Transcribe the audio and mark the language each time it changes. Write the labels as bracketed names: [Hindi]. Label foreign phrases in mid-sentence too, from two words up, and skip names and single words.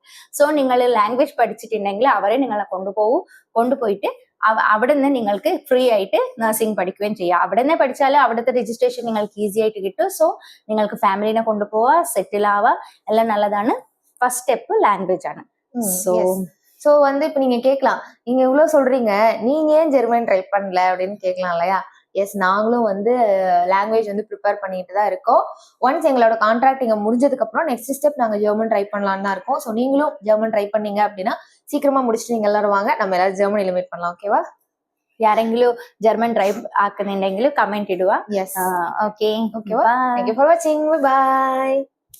[Malayalam] സോ നിങ്ങൾ ലാംഗ്വേജ് പഠിച്ചിട്ടുണ്ടെങ്കിൽ അവരെ നിങ്ങളെ കൊണ്ടുപോയിട്ട് അവിടെ നിന്ന് നിങ്ങൾക്ക് ഫ്രീ ആയിട്ട് നഴ്സിംഗ് പഠിക്കുകയും ചെയ്യാം. അവിടെ നിന്ന് പഠിച്ചാൽ അവിടുത്തെ രജിസ്ട്രേഷൻ നിങ്ങൾക്ക് ഈസി ആയിട്ട് കിട്ടും. സോ നിങ്ങൾക്ക് ഫാമിലിനെ കൊണ്ടുപോവാ, സെറ്റിൽ ആവുക, എല്ലാം നല്ലതാണ്. [English] first step language [Malayalam] ആണ്. [Tamil] ஸோ இப்போ நீங்க கேட்கலாம், நீங்க இவ்வளவு சொல்றீங்க, நீங்க ஏன் ஜெர்மன் ட்ரை பண்ணல அப்படின்னு கேட்கலாம் இல்லையா? எஸ், நாங்களும் லாங்குவேஜ் ப்ரிப்பேர் பண்ணிட்டு தான் இருக்கோம். ஒன்ஸ் எங்களோட கான்ட்ராக்ட் இங்க முடிஞ்சதுக்கு அப்புறம் [English] next step [Tamil] நாங்க ஜெர்மன் ட்ரை பண்ணலாம்னு தான் இருக்கோம். ஸோ நீங்களும் ஜெர்மன் ட்ரை பண்ணீங்க அப்படின்னா சீக்கிரமா முடிச்சுட்டு நீங்க எல்லாரும் வாங்க, நம்ம எல்லாரும் ஜெர்மனில மீட் பண்ணலாம். ஓகேவா? [Malayalam] யாரெങ്കിലും ജർമ്മൻ ട്രൈ ആക്കുന്നുണ്ടെങ്കിൽ കമന്റ് ഇടുക. യെസ്, ഓക്കെ, ഓക്കേവാ. [English] thank you for watching. bye.